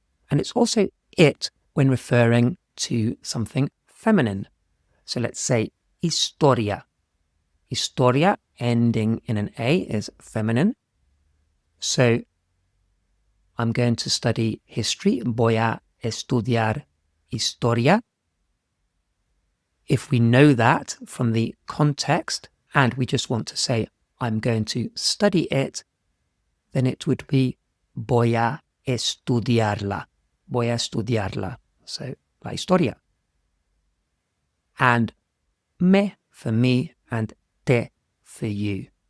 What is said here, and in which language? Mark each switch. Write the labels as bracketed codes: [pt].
[en] And it's also it when referring to something feminine. So let's say historia. Historia ending in an A is feminine. So I'm going to study history. [es] Voy a estudiar historia. [en] If we know that from the context and we just want to say, I'm going to study it, then it would be [es] voy a estudiarla. Voy a estudiarla. [en] So, la historia. And me for me and te for you.